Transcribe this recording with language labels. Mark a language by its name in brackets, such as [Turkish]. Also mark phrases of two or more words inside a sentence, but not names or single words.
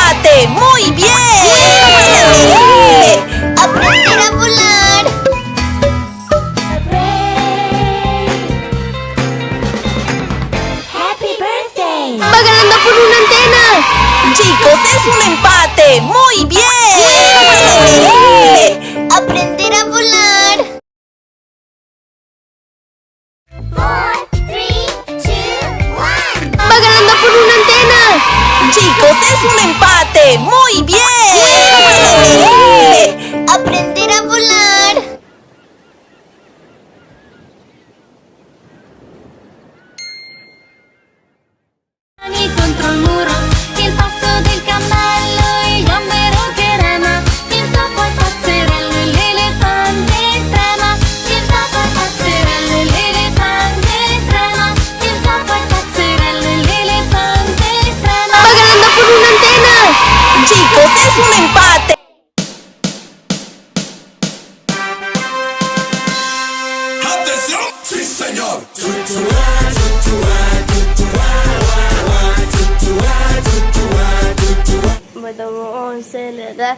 [Spanish] empate. ¡Muy bien! ¡Aprender a volar! [English] Happy birthday. [Spanish] ¡Va ganando por una antena! Chicos, es un empate. ¡Muy bien! ¡Aprender a volar! 4, 3, 2, 1. ¡Va ganando por una antena! Chicos, es un empate. ¡Muy bien! ¡Aprender a volar! [Italian] Anni contro il muro, il passo del cammello, il gambero che rema, il topo è pazzerello e l'elefante trema, il topo è pazzerello e l'elefante trema, il topo è pazzerello e l'elefante trema. [Spanish] ¡Va ganando por una antena! Chicos, es un empate. ¡Atención! ¡Sí, señor! Bueno, vamos a acelerar.